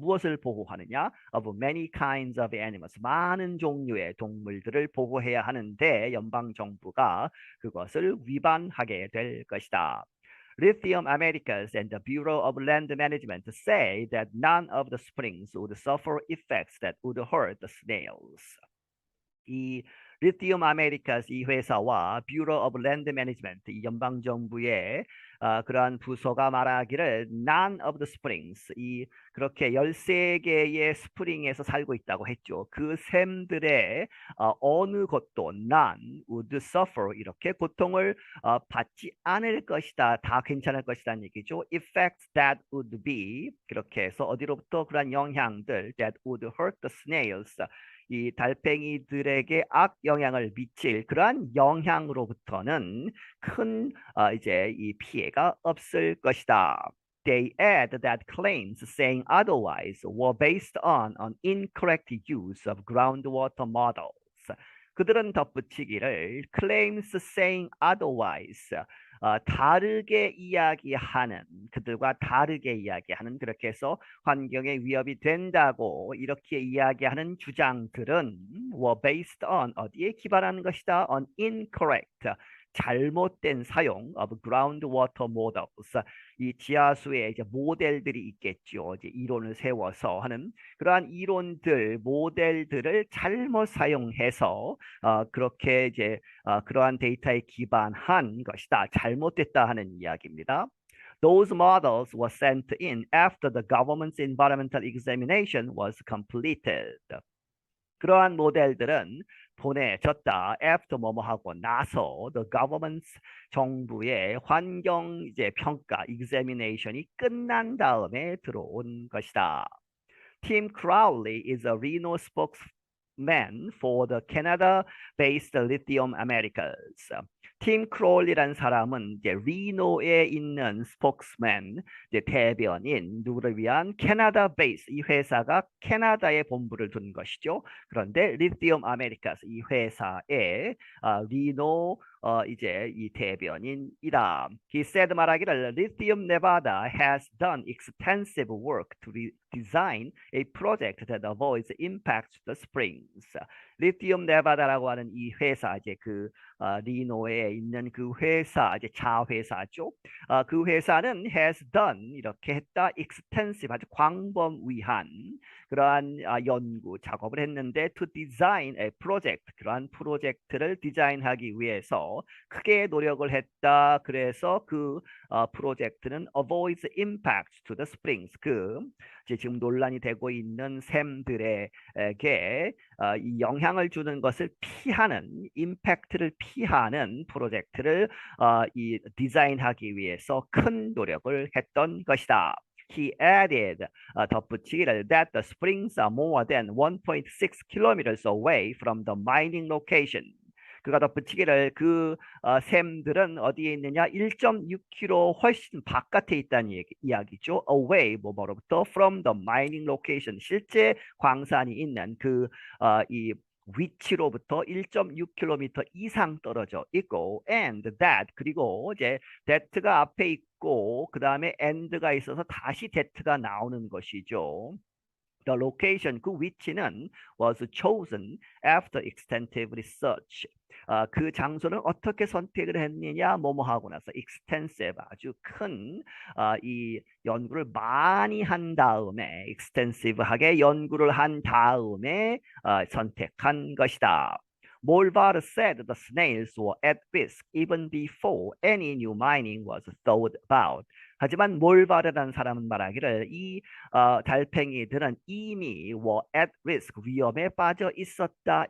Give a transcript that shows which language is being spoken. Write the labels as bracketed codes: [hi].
[ko] 무엇을 보호하느냐? [en] Of many kinds of animals, [ko] 많은 종류의 동물들을 보호해야 하는데 연방 정부가 그것을 위반하게 될 것이다. [en] Lithium Americas and the Bureau of Land Management say that none of the springs would suffer effects that would hurt the snails. [ko] 이 리티움 아메리카스 이 회사와 뷰러 오브 랜드 매니지먼트 이 연방 정부의 그러한 부서가 말하기를 none of the springs 이 그렇게 13개의 스프링에서 살고 있다고 했죠. 그 샘들의 어느 것도 none would suffer 이렇게 고통을 받지 않을 것이다. 다 괜찮을 것이라는 얘기죠. Effects that would be 그렇게 해서 어디로부터 그러한 영향들 [en] that would hurt the snails [ko] 이 달팽이들에게 악 영향을 미칠 그러한 영향으로부터는 큰 이제 이 피해가 없을 것이다. [en] They add that claims saying otherwise were based on an incorrect use of groundwater models. [ko] 그들은 덧붙이기를 claims saying otherwise 다르게 이야기하는 그들과 다르게 이야기하는 그렇게 해서 환경에 위협이 된다고 이렇게 이야기하는 주장들은 were based on 어디에 기반하는 것이다 on incorrect 잘못된 사용 of groundwater models, 이 지하수의 이제 모델들이 있겠죠. 이제 이론을 세워서 하는 그러한 이론들, 모델들을 잘못 사용해서 그렇게 이제 그러한 데이터에 기반한 것이다. 잘못됐다 하는 이야기입니다. [en] Those models were sent in after the government's environmental examination was completed. [ko] 그러한 모델들은 보내졌다. after 뭐뭐 하고 나서 the government's 정부의 환경 이제 평가 examination이 끝난 다음에 들어온 것이다. [en] Tim Crowley is a Reno spokesman for the Canada-based Lithium Americas. [ko] 팀 크롤리라는 사람은 이제 리노에 있는 스포크스맨, 이제 대변인, 누구를 위한 캐나다 베이스, 이 회사가 캐나다에 본부를 둔 것이죠. 그런데 리티움 아메리카스 이 회사의 리노 이제 이 대변인이다. [en] He said [ko] 말하기를 [en] Lithium Nevada has done extensive work to design a project that avoids impact to the springs. [ko] 리티움 네바다라고 하는 이 회사 이제 그 리노에 있는 그 회사 이제 자회사죠. 그 회사는 has done 이렇게 했다 extensive 아주 광범위한 그러한 연구 작업을 했는데 to design a project 그러한 프로젝트를 디자인하기 위해서 크게 노력을 했다. 그래서 그 프로젝트는 [en] avoids impact to the springs [ko] 그 이제 지금 논란이 되고 있는 샘들에게 이 영향을 주는 것을 피하는 임팩트를 피하는 프로젝트를 이 디자인하기 위해서 큰 노력을 했던 것이다. [en] He added [ko] 덧붙이기를 [en] that the springs are more than 1.6 kilometers away from the mining location. [ko] 그가 덧붙이기를 그 샘들은 어디에 있느냐 1.6km 훨씬 바깥에 있다는 이야기죠. away 뭐로부터 from the mining location 실제 광산이 있는 그 이 위치로부터 1.6km 이상 떨어져 있고 and that 그리고 이제 that가 앞에 있고 그 다음에 and가 있어서 다시 that가 나오는 것이죠. [en] The location [ko] 그 위치는 [en] was chosen after extensive research. [ko] 그 장소는 어떻게 선택을 했느냐 뭐뭐 하고 나서 extensive 아주 큰 이 연구를 많이 한 다음에 extensive하게 연구를 한 다음에 선택한 것이다. [en] Molvar said the snails were at risk even before any new mining was thought about. [ko] 하지만 몰바르라는 사람은 말하기를 이 달팽이들은 이미 were at risk 위험에 빠져 있었다.